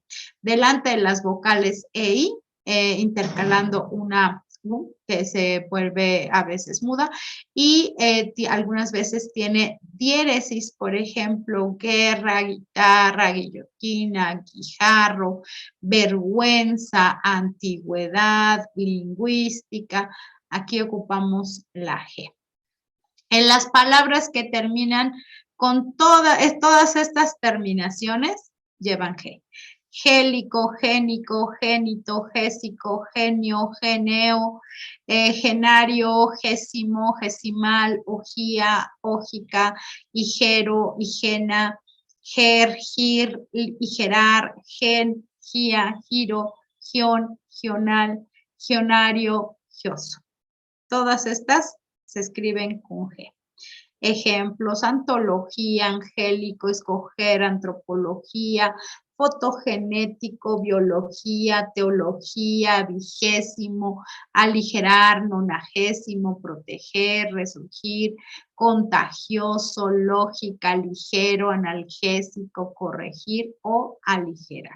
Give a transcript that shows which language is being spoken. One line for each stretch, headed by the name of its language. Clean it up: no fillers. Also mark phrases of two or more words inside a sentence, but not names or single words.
Spanish: Delante de las vocales E, I, intercalando una U, que se vuelve a veces muda, y algunas veces tiene diéresis, por ejemplo, guerra, guitarra, guillotina, guijarro, vergüenza, antigüedad, lingüística. Aquí ocupamos la G. En las palabras que terminan con todas estas terminaciones, llevan G. Gélico, génico, génito, gésico, genio, geneo, genario, gésimo, gesimal, ojía, ógica, higero, higena, ger, gir, higerar, gen, gia, giro, gion, gional, gionario, gioso. Todas estas se escriben con G. Ejemplos: antología, angélico, escoger, antropología, fotogenético, biología, teología, vigésimo, aligerar, nonagésimo, proteger, resurgir, contagioso, lógica, ligero, analgésico, corregir o aligerar.